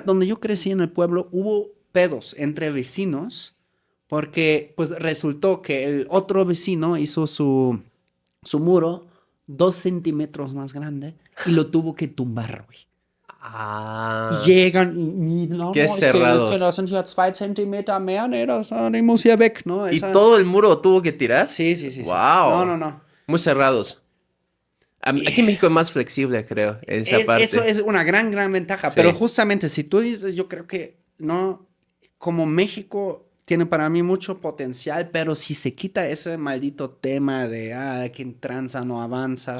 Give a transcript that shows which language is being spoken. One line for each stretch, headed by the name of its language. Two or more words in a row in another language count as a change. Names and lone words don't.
Spanish: Donde yo crecí en el pueblo hubo pedos entre vecinos porque pues resultó que el otro vecino hizo su muro 2 centímetros más grande y lo tuvo que tumbar, güey. Y Ah, llegan y no, qué no, es que cerrados.
German: das sind ja 2 Zentimeter mehr, ne, die muss hier weg,
Spanish: ¿no? ¿Y Esa, todo el muro tuvo que tirar? sí, sí, sí, sí. No, Wow. no, no. Muy cerrados. Aquí en Y México es más flexible, creo, en esa eso parte. es una gran ventaja, pero Sí, justamente si tú dices, yo creo que no, como México tiene para mí mucho potencial, pero si se quita ese maldito tema de, quien tranza no avanza,